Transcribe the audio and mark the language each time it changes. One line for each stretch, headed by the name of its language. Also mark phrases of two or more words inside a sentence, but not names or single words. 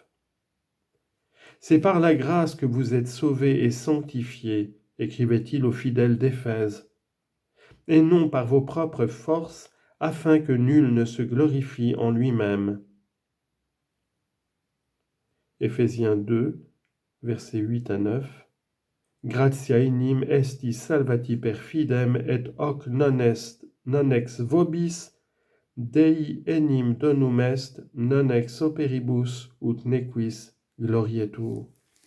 French: C'est par la grâce que vous êtes sauvés et sanctifiés, écrivait-il aux fidèles d'Éphèse, et non par vos propres forces, afin que nul ne se glorifie en lui-même. Éphésiens 2, versets 8 à 9.
Latin: Gratia enim esti salvati per fidem et hoc non ex vobis, Dei enim donum est, non ex operibus ut nequis glorietur.